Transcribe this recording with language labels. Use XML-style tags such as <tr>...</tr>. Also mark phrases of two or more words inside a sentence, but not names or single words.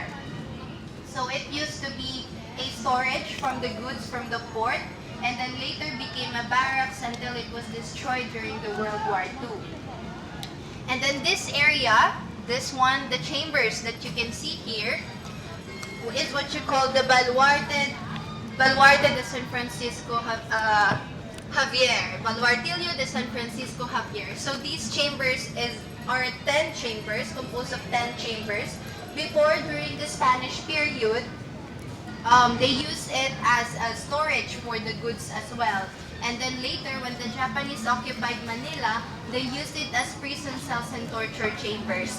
<en>So it used to be a storage from the goods from the port, and then later became a barracks until it was destroyed during the World War II. And then this area, this one, the chambers that you can see here, is what you call the Baluarte de San Francisco Javier, Baluartillo de San Francisco Javier. So these chambers are 10 chambers, composed of 10 chambers. Before, during the Spanish period, they used it as a storage for the goods as well. And then later, when the Japanese occupied Manila, they used it as prison cells and torture chambers.</en>